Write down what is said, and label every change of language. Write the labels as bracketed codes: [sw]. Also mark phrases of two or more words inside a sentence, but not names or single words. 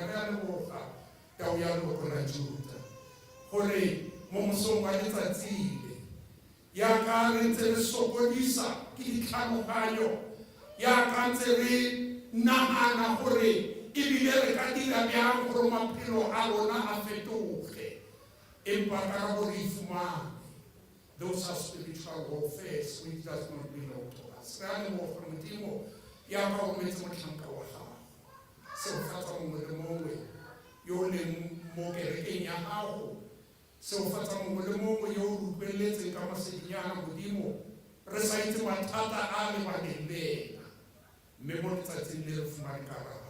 [tn] Re a leboga tao ya leloko la Juda gore mo mosong wa letsatsi le yaka re ntse re sokodisa ke ditlhaloganyo, yaka ntse re nagana gore ebile re ka dira bjang gore maphelo a rona a fetoge, empa ka gore e fumane. [en] Those are spiritual warfares which does not belong to us. [tn] Re a leboga Modimo yaka o metse motlhanka wa gago, seo fatsa mongwe le mongwe yo o leng mo kerekeng ya gago, seo fatsa mongwe le mongwe yo o rutlweletseng ka masedinyana Modimo, re sa itse mathata a lebaneng le ena, mme mo letsatsing le re fumane karabo.